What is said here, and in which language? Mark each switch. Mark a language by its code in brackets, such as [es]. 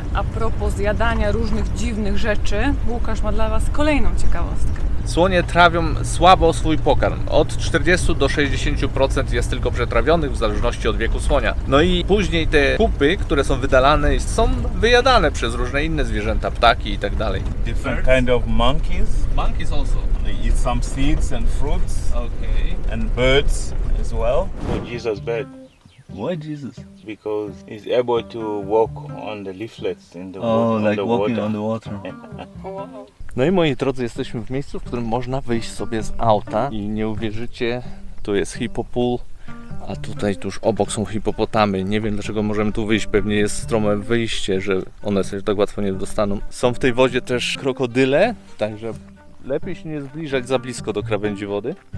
[pl] A propos zjadania różnych dziwnych rzeczy, Łukasz ma dla Was kolejną ciekawostkę. Słonie trawią słabo swój pokarm. Od 40 do 60% jest tylko przetrawionych w zależności od wieku słonia. No i później te pupy, które są wydalane, są wyjadane przez różne inne zwierzęta, ptaki i tak dalej. [en] Different kind of monkeys. Monkeys also. They eat some seeds and fruits Okay. and birds as well. Oh, Jesus bird. Why Jesus? Because he's able to walk on the leaflets in the on the water. [pl] No i moi drodzy, jesteśmy w miejscu, w którym można wyjść sobie z auta i nie uwierzycie, tu jest hipopool, a tutaj tuż obok są hipopotamy. Nie wiem, dlaczego możemy tu wyjść, pewnie jest strome wyjście, że one się tak łatwo nie dostaną. Są w tej wodzie też krokodyle, także lepiej się nie zbliżać za blisko do krawędzi wody.